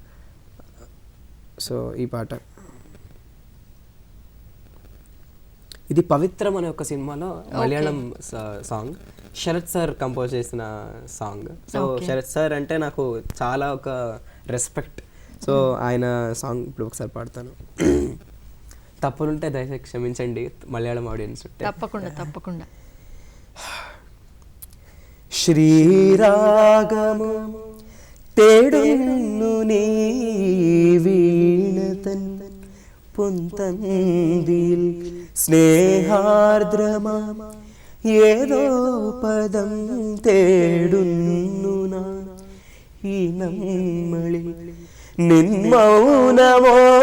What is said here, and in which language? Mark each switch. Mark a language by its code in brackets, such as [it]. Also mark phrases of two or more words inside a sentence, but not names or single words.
[te] సో ఈ పాట ఇది పవిత్రం అనే ఒక సినిమాలో మలయాళం సాంగ్, శరత్ సార్ కంపోజ్ చేసిన సాంగ్. సో శరత్ సార్ అంటే నాకు చాలా ఒక రెస్పెక్ట్. సో ఆయన సాంగ్ ఇప్పుడు ఒకసారి పాడతాను. తప్పులుంటే దయచేసి క్షమించండి మలయాళం ఆడియన్స్ ఉంటే. తప్పకుండా. [ml] ശ്രീരാഗമോ തേടുന്നു നീ വീണതൻ പൊന്തന്തിൽ സ്നേഹാർദ്രമാ ഏതോ പദം തേടുന്നു നാം ഈ നമ്മളിൽ നിൻ മൗനമോ